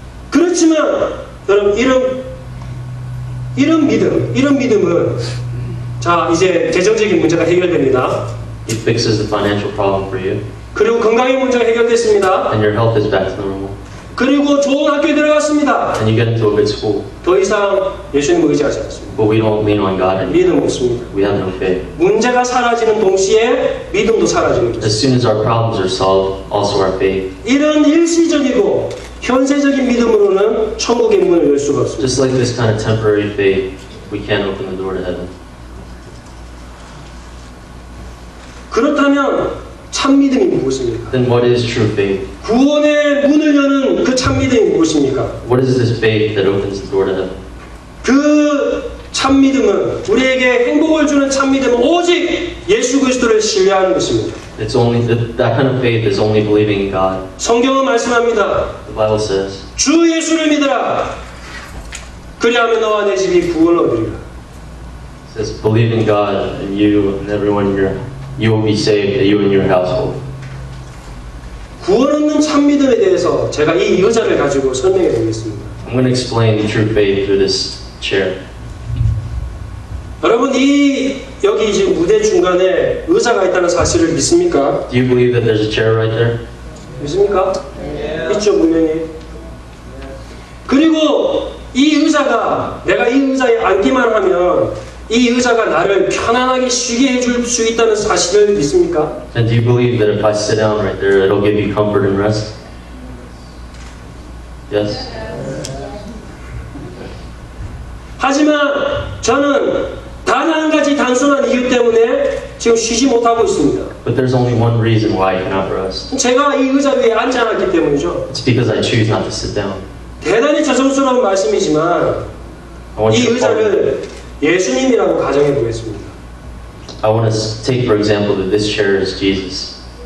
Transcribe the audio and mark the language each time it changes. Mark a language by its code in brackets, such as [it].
[ko] 그렇지만 여러분, 이런 믿음은 자, 이제 재정적인 문제가 해결됩니다. [en] He fixes the financial problem for you, [ko] 그리고 건강의 문제가 해결됐습니다. [en] and your health is back to normal. [ko] 그리고 좋은 학교에 들어갔습니다. [en] And you get into a good school. [ko] 더 이상 예수님을 의지하지 않습니다. [en] But we don't lean on God anymore. [ko] 믿음 없습니다. [en] We have no faith. [ko] 문제가 사라지는 동시에 믿음도 사라지는 것입니다. [en] As soon as our problems are solved, also our faith. [ko] 이런 일시적이고 현세적인 믿음으로는 천국의 문을 열 수가 없습니다. [en] Just like this kind of temporary faith, we can't open the door to heaven. [ko] 그렇다면 참 믿음이 무엇입니까? [en] Then what is true faith? [ko] 구원의 문을 여는 그 참 믿음이 무엇입니까? [en] What is this faith that opens the door to heaven? [ko] 그 참 믿음은, 우리에게 행복을 주는 참 믿음은 오직 예수 그리스도를 신뢰하는 것입니다. [en] It's only that kind of faith is only believing in God. [ko] 성경은 말씀합니다. [en] The Bible says, [ko] 주 예수를 믿으라. 그리하면 너와 내 집이 구원을 얻으리라. [en] it says, believe in God, and you and everyone you will be saved, you and your household. [ko] 구원 얻는 참 믿음에 대해서 제가 이 의자를 가지고 설명해 드리겠습니다. [en] I'm going to explain the true faith through this chair. [ko] 여러분, 여기 지금 무대 중간에 의자가 있다는 사실을 믿습니까? [en] Do you believe that there's a chair right there? [ko] 믿습니까? 있죠, 분명히. [en] 그리고 이 의자가, 내가 이 의자에 앉기만 하면 이 의자가 나를 편안하게 쉬게 해줄 수 있다는 사실을 믿습니까? And do you believe that if I sit down right there, it'll give you comfort and rest? Yes? [ko] 하지만 저는 단 한 가지 단순한 이유 때문에 지금 쉬지 못하고 있습니다. [en] But there's only one reason why I cannot rest. [ko] 제가 이 의자 위에 앉지 않았기 때문이죠. [en] It's because I choose not to sit down. [ko] 대단히 죄송스러운 말씀이지만 [en] I want [ko] 이 [en] you to pardon. [ko] 의자를 예수님이라고 가정해 보겠습니다. [en] I want to take, for example, that this chair is Jesus.